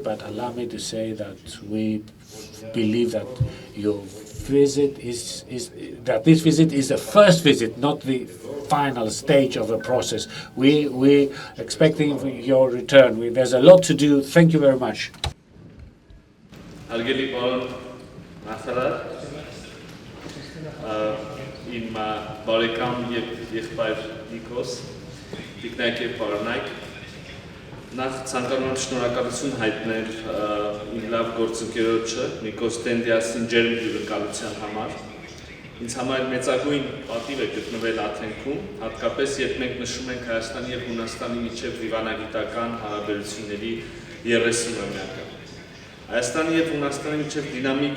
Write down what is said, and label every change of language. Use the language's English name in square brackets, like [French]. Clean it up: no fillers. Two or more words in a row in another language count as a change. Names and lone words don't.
[English] But allow me to say that we believe that your visit this visit is the first visit, not the final stage of a process. We expecting your return. There's a lot to do. Thank you very much. [Armenian] Հարգելի պարոն նախարար, իմ բարեկամ եւ եղբայր Նիկոս, տիկնայք եւ պարոնայք, նախ ցանկանում եմ շնորհակալություն հայտնել իմ լավ գործընկերոջը Նիկոս Դենդիասին ջերմ հյուրընկալության համար։ Ինձ համար մեծագույն պատիվ է գտնվել Աթենքում, հատկապես երբ մենք նշում ենք Հայաստանի եւ Հունաստանի միջև դիվանագիտական հարաբերությունների 30-ամյակը։ Հայաստանի եւ Հունաստանի միջև դինամիկ